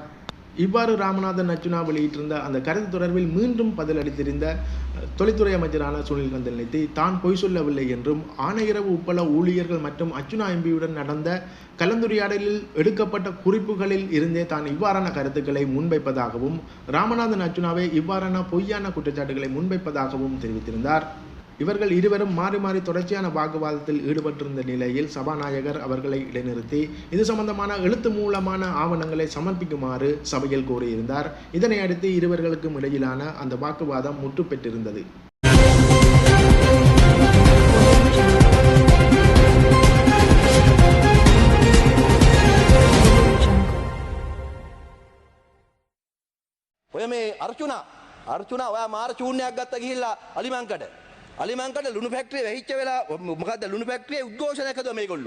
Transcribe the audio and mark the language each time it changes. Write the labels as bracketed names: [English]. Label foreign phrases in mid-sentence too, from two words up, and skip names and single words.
[Tamil] இவ்வாறு ராமநாதன் அர்ஜுனா வெளியிட்டிருந்த அந்த கருத்து தொடர்பில் மீண்டும் பதிலளித்திருந்த தொழில்துறை அமைச்சரான சுனில் கந்தில்நிதி தான் பொய் சொல்லவில்லை என்றும், ஆனையரவு உப்பள ஊழியர்கள் மற்றும் அர்ஜுனா எம்பியுடன் நடந்த கலந்துரையாடலில் எடுக்கப்பட்ட குறிப்புகளில் இருந்தே தான் இவ்வாறான கருத்துக்களை முன்வைப்பதாகவும், ராமநாதன் அர்ஜுனாவை இவ்வாறான பொய்யான குற்றச்சாட்டுகளை முன்வைப்பதாகவும் தெரிவித்திருந்தார். இவர்கள் இருவரும் மாறி மாறி தொடர்ச்சியான வாக்குவாதத்தில் ஈடுபட்டிருந்த நிலையில் சபாநாயகர் அவர்களை இடைநிறுத்தி இது சம்பந்தமான எழுத்து மூலமான ஆவணங்களை சமர்ப்பிக்குமாறு சபையில் கோரியிருந்தார். இதனை அடுத்து இருவர்களுக்கும் இடையிலான அந்த வாக்குவாதம் முற்று பெற்றிருந்தது. [Sinhala] ඔය මේ අර්චුනා ඔයා මාර චූර්ණයක් ගත්ත ගිහිල්ලා අලිමංකඩ ලුණු ෆැක්ටරිය වෙහිච්ච වෙලා මොකද්ද ලුණු ෆැක්ටරියේ උද්ඝෝෂණයක් හදුවා මේගොල්ලෝ.